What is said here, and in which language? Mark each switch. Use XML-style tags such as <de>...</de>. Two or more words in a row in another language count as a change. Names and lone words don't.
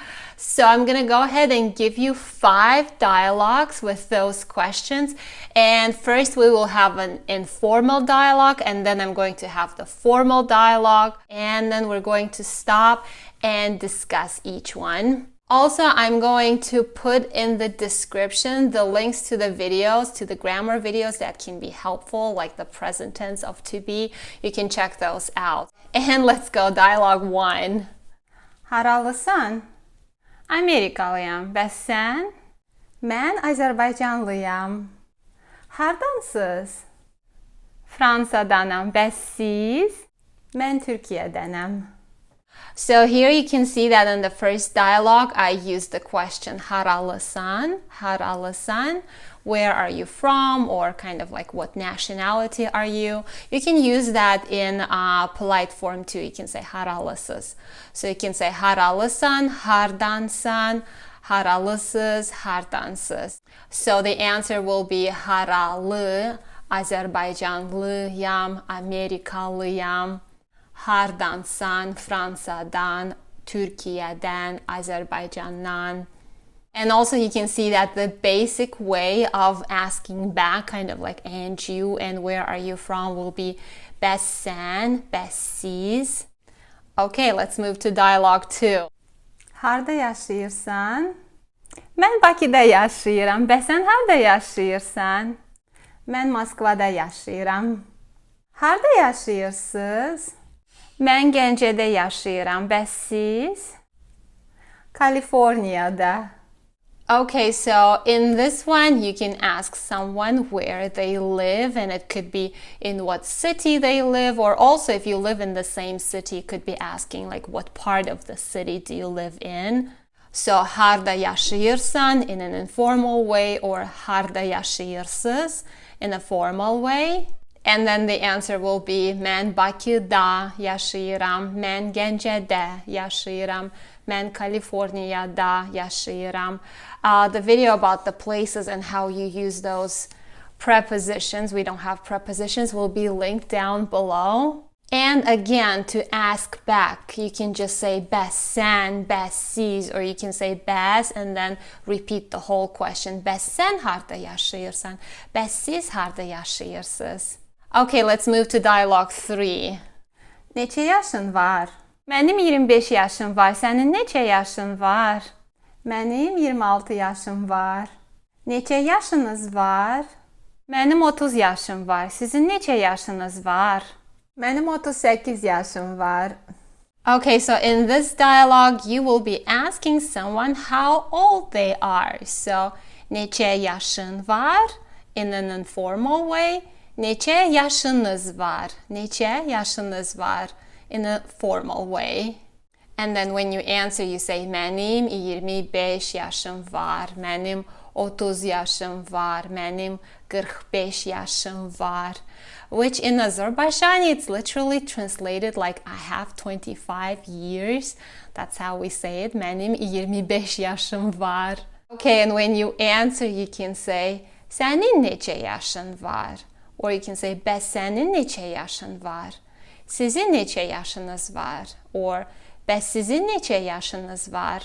<en>So I'm gonna go ahead and give you 5 dialogues with those questions, and first we will have an informal dialogue, and then I'm going to have the formal dialogue, and then we're going to stop and discuss each one. Also, I'm going to put in the description the links to the videos, to the grammar videos that can be helpful, like the present tense of to be. You can check those out. And let's go, dialogue 1.</en> <az>Haralısın? Amerikalıyam. Bəs sən? Mən Azərbaycanlıyam. Hardansınız? Fransadanam. Bəs siz? Mən Türkiyədənəm.</az> <en>So here you can see that in the first dialogue, I used the question</en> <az>haralısın, haralısın,</az> <en>where are you from, or kind of like what nationality are you. You can use that in polite form too. You can say haralısız. So you can say</en> <az>haralısın, hardansın, haralısız, hardansız.</az> <en>So the answer will be haralı, Azerbaycanlıyam, Amerikalıyam.</en> <az>Hardansan, Fransa'dan, Türkiye'den, Azerbaycan'dan.</az> <en>And also you can see that the basic way of asking back, kind of like and you and where are you from, will be</en> <az>bəs sən, bəs siz.</az> <en>Okay, let's move to dialogue 2.</en> <az>Harda yaşayırsan? Mən Bakıda yaşayıram. Bəs sən harda yaşayırsan? Mən Moskvada yaşayıram. Harda yaşayırsınız? Mən Gəncədə yaşayıram. Bəs siz? Kaliforniyada.</az> <en>Okay, so in this one, you can ask someone where they live, and it could be in what city they live, or also if you live in the same city, you could be asking like what part of the city do you live in. So</en> <az>harda yaşayırsan</az> <en>in an informal way, or</en> <az>harda yaşayırsınız</az> <en>in a formal way. And then the answer will be</en> <az>mən Bakıda yaşayıram, mən Gəncədə yaşayıram, mən Kaliforniyada yaşayıram.</az> <en>The video about the places and how you use those prepositions, we don't have prepositions, will be linked down below. And again, to ask back, you can just say</en> <az>bəs sən, bəs siz,</az> <en>or you can say bəs and then repeat the whole question.</en> <az>Bəs sən harda yaşayırsan, bəs siz harda yaşayırsınız?</az> <en>Okay, let's move to dialogue 3.</en> <az>Neçə yaşın var? Mənim 25 yaşım var. Sənin neçə yaşın var? Mənim 26 yaşım var. Neçə yaşınız var? Mənim 30 yaşım var. Sizin neçə yaşınız var? Mənim 38 yaşım var.</az> <en>Okay, so in this dialogue, you will be asking someone how old they are. So,</en> <az>neçə yaşın var</az> <en>in an informal way.</en> <az>Neçə yaşınız var? Neçə yaşınız var</az> <en>in a formal way. And then when you answer, you say</en> <az>mənim 25 yaşım var, mənim 30 yaşım var, mənim 45 yaşım var.</az> <en>Which in Azerbaijani, it's literally translated like I have 25 years. That's how we say it.</en> <az>Mənim 25 yaşım var.</az> <en>Okay, and when you answer, you can say</en> <az>sənin neçə yaşın var?</az> <en>Or you can say</en> <az>bəs sənin neçə yaşın var? Sizin neçə yaşınız var? Or bəs sizin neçə yaşınız var?</az>